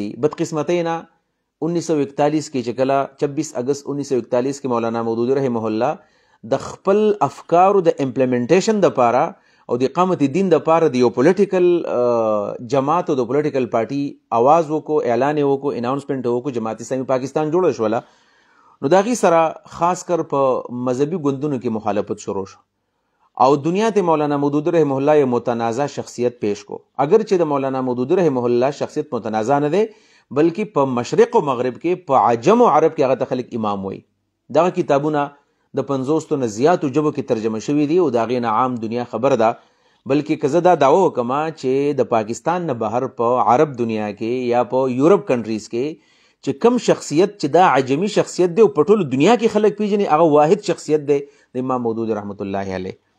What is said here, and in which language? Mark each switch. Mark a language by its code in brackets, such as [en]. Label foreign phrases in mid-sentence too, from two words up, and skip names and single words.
[ps] بدقسمتینا 1941 کې چې کله 26 اگست 1941 کې مولانا مودودی [ar] رحمه الله [ps] د خپل افکارو د امپلیمنټیشن د پاره او د اقامت دین د پاره د یو پولیټیکل جماعت او د [en] political party [ps] आवाज وکړو، اعلان وکړو، اناونسمنت وکړو، جماعت اسلامي پاکستان جوړ شوله. نو داغي سره خاص کر په مذهبي ګوندونو کې مخالفت شروع شو او دنیا ته مولانا مودودی [ar] رحمه الله [ps] یو متنازع شخصیت پیش کو. اگر چې د مولانا مودودی [ar] رحمه الله [ps] شخصیت متنازع نه دی بلکې په مشرق او مغرب کې په عجم او عرب کې هغه ته خلک امام وي. دغه کتابونه د 50 نه زیاتو ژبو کې ترجمه شوي دي او داغي نه عام دنیا خبر ده. بلکې که زه دا دعوه وکما چې د پاکستان نه بهر په عرب دنیا کې یا په یورپ کنټریز کې چې کم شخصیت چې دا عجمی شخصیت دی او په ټول دنیا کې خلک پیژني، هغه واحد شخصیت دی د امام مودودی [ar] رحمت الله علیه.